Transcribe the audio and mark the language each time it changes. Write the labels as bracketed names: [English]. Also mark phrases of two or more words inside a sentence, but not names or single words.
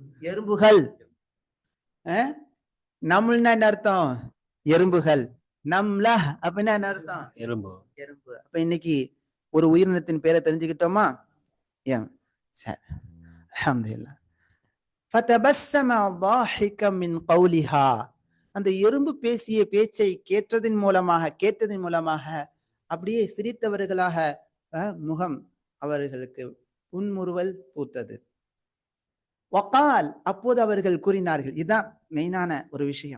[Tamil] எறும்புகள். நம்னா என்ன அர்த்தம்? எறும்புகள். நம்லா அப்படின்னா என்ன அர்த்தம்? எறும்பு. எறும்பு. அப்ப இன்னைக்கு ஒரு உயிரினத்தின் பேரை தெரிஞ்சுக்கிட்டோமா? [Arabic] சரி, الحمد لله فتبسم ضاحكا من قولها, [Tamil] அந்த எறும்பு பேசிய பேச்சை கேட்டதின் மூலமாக அப்படியே சிரித்தவர்களாக முகம் அவர்களுக்கு புன்முறுவல் பூத்தது. வகால், அப்போது அவர்கள் கூறினார்கள். இதுதான் மெயினான ஒரு விஷயம்.